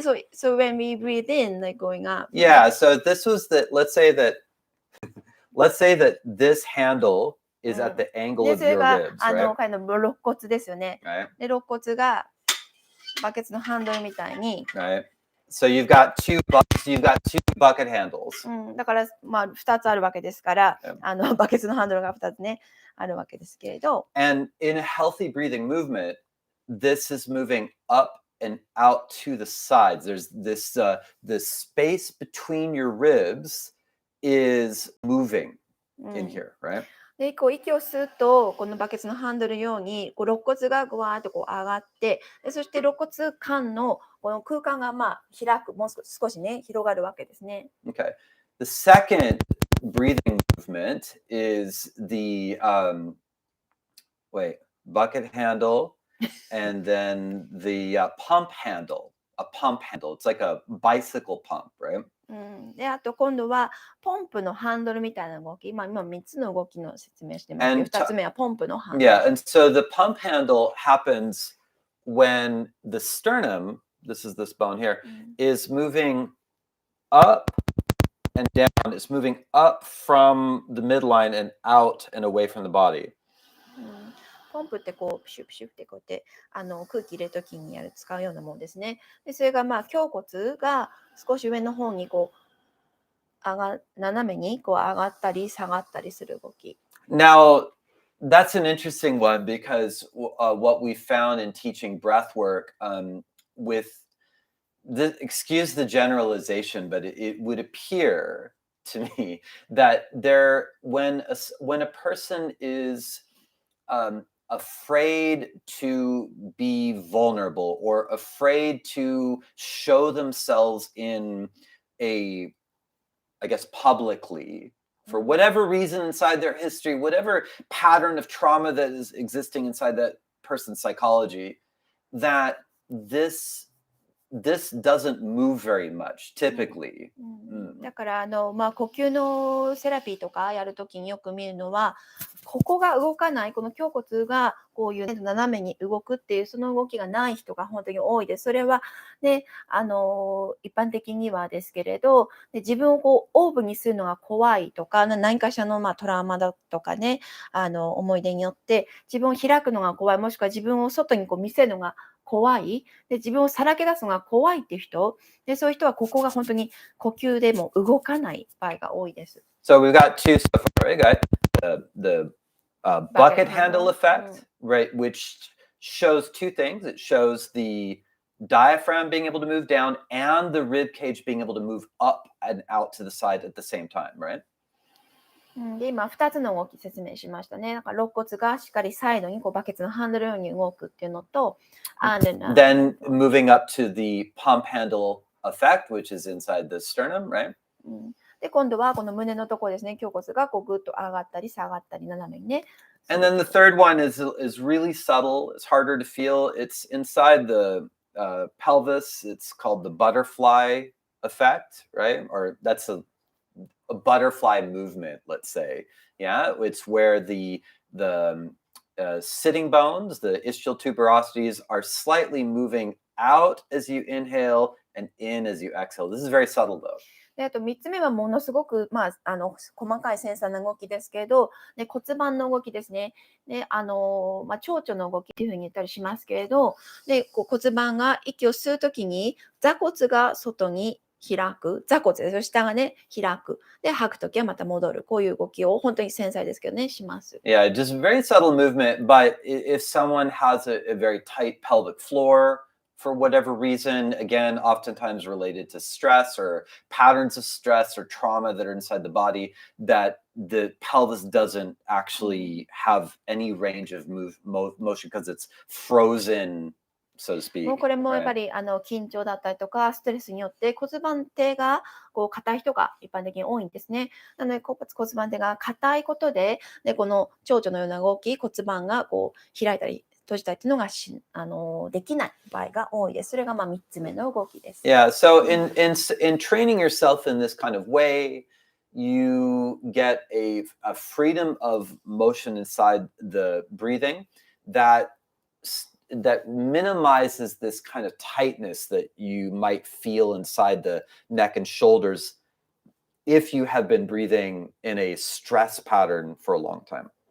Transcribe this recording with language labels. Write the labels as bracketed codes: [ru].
[en] So when we breathe in, like going up. Yeah, so this was let's say that this handle is at the angle of your ribs, right? [ja] 肋骨ですよね。 [en] Right. [ja] で、肋骨がバケツのハンドルみたいに、 [en] Right. So you've got two bucket handles. [ja] だから、まあ、2つあるわけですから、 [en] Yeah. [ja] バケツのハンドルが2つね、あるわけですけれど、 [en] And in a healthy breathing movement, this is moving up and out to the sides. There's this space between your ribs is moving [ja] うん [en] in here, right? [ja] で、こう息を吸うと、このバケツのハンドルのように、こう肋骨がぐわーっとこう上がって、でそして肋骨間のこの空間がまあ開く、もう少しね、広がるわけですね。 [en] Okay. The second breathing movement is the bucket handle and then the pump handle. A pump handle. It's like a bicycle pump, right? [ja] で、あと今度はポンプのハンドルみたいな動き、今3つの動きの説明してますけど、 [en] And [ja] 2つ目はポンプのハンドル。 [en] Yeah, and so the pump handle happens when the sternum, this is this bone here, is moving up and down. It's moving up from the midline and out and away from the body. [ja] ポンプってこうプシュプシュってこうやって空気入れるときに使うようなもんですね。でそれがまあ胸骨が少し上の方にこう斜めにこう上がったり下がったりする動き。 [en] Now, that's an interesting one because what we found in teaching breath work with excuse the generalization, but it would appear to me that when a person is afraid to be vulnerable or afraid to show themselves in I guess publicly, for whatever reason inside their history, whatever pattern of trauma that is existing inside that person's psychology, that this doesn't move very much typically. [ja] だからまあ、呼吸のセラピーとかやるときによく見るのは、ここが動かない、この胸骨がこういう斜めに動くっていうその動きがない人が本当に多いです。それはね、一般的にはですけれど、で自分をこうオープンにするのが怖いとか、何かしらのまあトラウマだとかね、思い出によって自分を開くのが怖い、もしくは自分を外にこう見せるのが怖い、で自分をさらけ出すのが怖いっていう人で、そういう人はここが本当に呼吸でも動かない場合が多いです。 [en] So we've got two so far. We got the bucket handle effect, right, which shows two things. It shows the diaphragm being able to move down and the rib cage being able to move up and out to the side at the same time, right? [ja] で今2つの動き説明しましたね。だから肋骨がしっかりサイドにこうバケツのハンドルのように動くっていうのと、 [en] then moving up to the pump handle effect, which is inside the sternum, right? [ja] で今度はこの胸のところですね、胸骨がこうぐっと上がったり下がったり斜めにね。 [en] And then the third one is really subtle. It's harder to feel. It's inside the pelvis. It's called the butterfly effect, right? Or that's a butterfly movement, let's say. Yeah, it's where the sitting bones, the ischial tuberosities, are slightly moving out as you inhale and in as you exhale. This is very subtle, though. [ja] であと3つ目はものすごく、まあ、細かい繊細な動きですけど、で骨盤の動きですね。でまあ、蝶々の動きっていうふうに言ったりしますけれど、でこう骨盤が息を吸うときに座骨が外に開く、座骨ですよ、下がね開く、で吐くときはまた戻る、こういう動きを本当に繊細ですけどねします。 [en] Yeah, just very subtle movement. But if someone has a very tight pelvic floor, for whatever reason, again, oftentimes related to stress or patterns of stress or trauma that are inside the body, that the pelvis doesn't actually have any range of motion because it's frozen, so to speak. [ja] もうこれもやっぱ [en] right? [ja] り緊張だったりとかストレスによって骨盤底がこう硬い人が一般的に多いんですね。なので骨盤底が硬いことで、この蝶々のような動き、骨盤がこう開いたり閉じたりっていうのができない場合が多いです。それがまあ3つ目の動きです。 [en] Yeah, so in training yourself in this kind of way, you get a freedom of motion inside the breathing that minimizes this kind of tightness that you might feel inside the neck and shoulders if you have been breathing in a stress pattern for a long time.